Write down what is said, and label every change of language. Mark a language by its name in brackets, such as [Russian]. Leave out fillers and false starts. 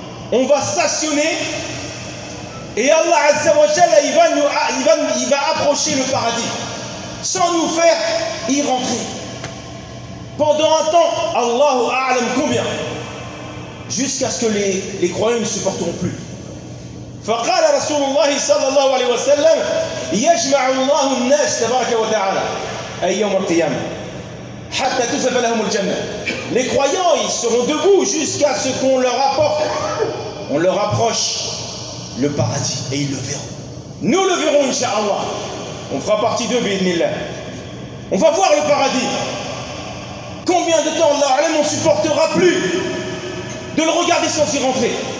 [French] On va stationner, et Allah azza wa jalla, il va approcher le paradis, sans nous faire y rentrer. Pendant un temps, Allahu a'lam combien? Jusqu'à ce que les croyants ne supporteront plus. [Arabic] فقال رسول الله صلى الله عليه وسلم يجمع الله الناس تبارك وتعالى أي يوم القيامة حتى تذهب لهم الجنة. [French] Les croyants, ils seront debout jusqu'à ce qu'on leur apporte, on leur approche le paradis, et ils le verront. Nous le verrons, inshallah. On fera partie d'eux, bismillah. On va voir le paradis. Combien de temps, Allah alayhi, on ne supportera plus de le regarder sans y rentrer.